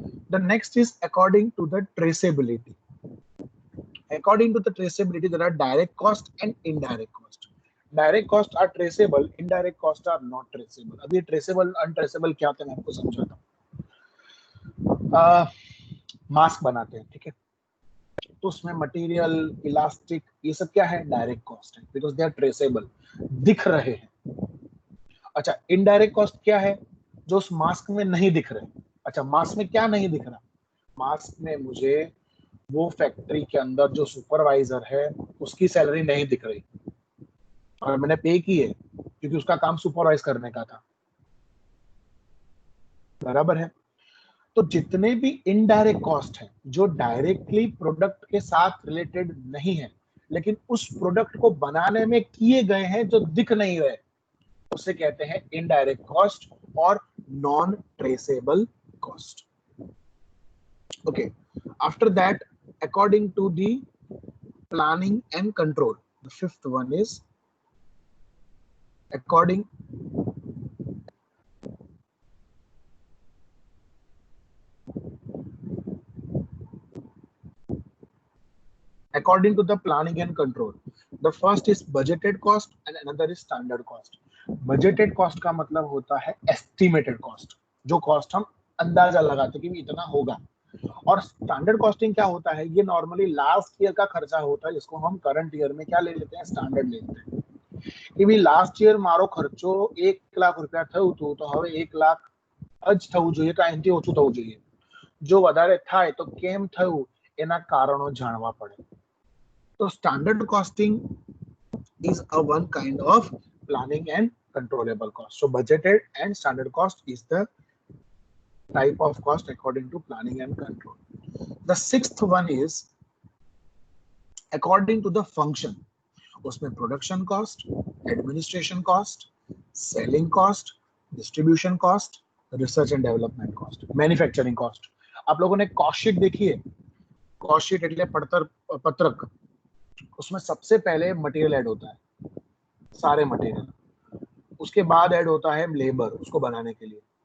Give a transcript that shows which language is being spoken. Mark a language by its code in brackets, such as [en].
[en] The next is according to the traceability. According to the traceability, there are direct cost and indirect cost. Direct cost are traceable, indirect cost are not traceable. [hi] अभी traceable, untraceable क्या होता है मैं आपको समझाता हूँ। Mask बनाते हैं, ठीक है, तो उसमें मटेरियल, इलास्टिक, ये सब क्या है, डायरेक्ट कॉस्ट है, [en] because they are traceable, [hi] दिख रहे हैं। अच्छा, इनडायरेक्ट कॉस्ट क्या है, जो उस मास्क में नहीं दिख रहे। अच्छा, मास्क में क्या नहीं दिख रहा, मास्क में मुझे वो फैक्ट्री के अंदर जो सुपरवाइजर है उसकी सैलरी नहीं दिख रही, और मैंने पे की है क्योंकि उसका काम सुपरवाइज करने का था, बराबर है। तो जितने भी इनडायरेक्ट कॉस्ट है जो डायरेक्टली प्रोडक्ट के साथ रिलेटेड नहीं है लेकिन उस प्रोडक्ट को बनाने में किए गए हैं, जो दिख नहीं रहे, उसे कहते हैं इनडायरेक्ट कॉस्ट और non traceable cost. [en] Okay, after that, according to the planning and control, the fifth one is according to the planning and control. The first is budgeted cost and another is standard cost. [hi] Budgeted cost का मतलब होता है estimated cost, जो cost हम अंदाजा लगाते हैं कि इतना होगा। और स्टैंडर्ड कॉस्टिंग क्या होता है, ये नॉर्मली लास्ट ईयर का खर्चा होता है, जिसको हम करंट ईयर में क्या ले लेते हैं, स्टैंडर्ड ले लेते हैं कि भाई लास्ट ईयर [gu] मारो खर्चो 1 लाख रुपया થયું હતું, તો હવે 1 લાખ જ થવું જોઈએ કે એનાથી ઓછું થવું જોઈએ, જો વધારે થાય તો કેમ થયું એના કારણો જાણવા પડે। [en] તો standard costing is a one kind of planning and controllable cost. So budgeted and standard cost is the type of cost according to planning and control. The sixth one is according to the function. [hi] उसमें production cost, administration cost, selling cost, distribution cost, research and development cost, manufacturing cost. आप लोगों ने cost sheet देखी है, cost sheet એટલે पत्रक, उसमें सबसे पहले मटेरियल ऐड होता है, सारे मटेरियल, उसके बाद ऐड होता है लेबर उसको बनाने के लिए।